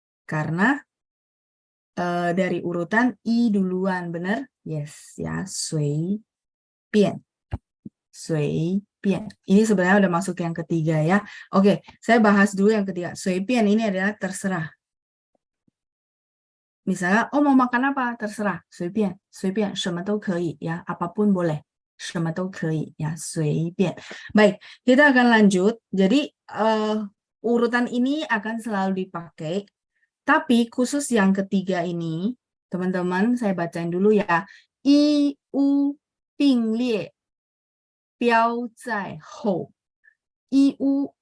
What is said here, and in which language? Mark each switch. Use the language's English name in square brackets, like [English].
[Indonesian] Karena dari urutan i duluan, benar? [Chinese] Yes, ya, 随便.随便. [Indonesian] Ini sebenarnya udah masuk yang ketiga ya. Oke, saya bahas dulu yang ketiga. 随便 ini adalah terserah. Misalnya, oh mau makan apa? Terserah. [Chinese] 随便,随便,什么都可以 ya, [Indonesian] apapun boleh. [Chinese] 什么都可以 [Indonesian] ya, 随便.Baik, kita akan lanjut. Jadi urutan ini akan selalu dipakai. Tapi khusus yang ketiga ini, teman-teman saya bacain dulu ya. [Chinese] I, U, 并列标在后.I, U.